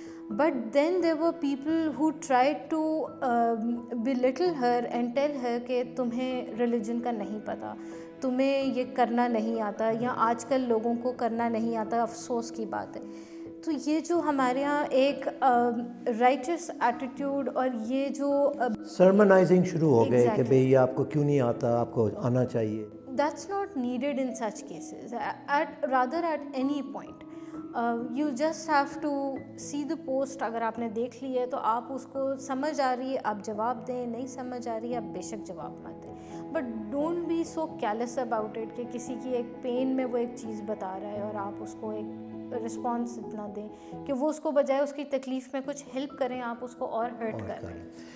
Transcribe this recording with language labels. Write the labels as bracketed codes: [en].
[en] But then there were people who tried to belittle her and tell her [ur] کہ تمہیں religion کا نہیں پتہ, تمہیں یہ کرنا نہیں آتا, یا آج کل لوگوں کو کرنا نہیں آتا, افسوس کی بات ہے. تو یہ جو ہمارے یہاں ایک رائچس ایٹیٹیوڈ اور یہ جو سرمنائزنگ شروع ہو گئے کہ بھئی یہ آپ کو کیوں نہیں آتا, آپ کو آنا چاہیے. [en] That's not needed in such cases. Rather at any point. You just have to see the post. [ur] اگر آپ نے دیکھ لی ہے تو آپ اس کو سمجھ آ رہی ہے آپ جواب دیں, نہیں سمجھ آ رہی ہے آپ بے شک جواب مت دیں, [en] but don't be so careless about it [ur] کہ کسی کی ایک پین میں وہ ایک چیز بتا رہا ہے اور آپ اس کو ایک رسپانس اتنا دیں کہ وہ اس کو بجائے اس کی تکلیف میں کچھ ہیلپ کریں, آپ اس کو اور ہرٹ کر رہے ہیں.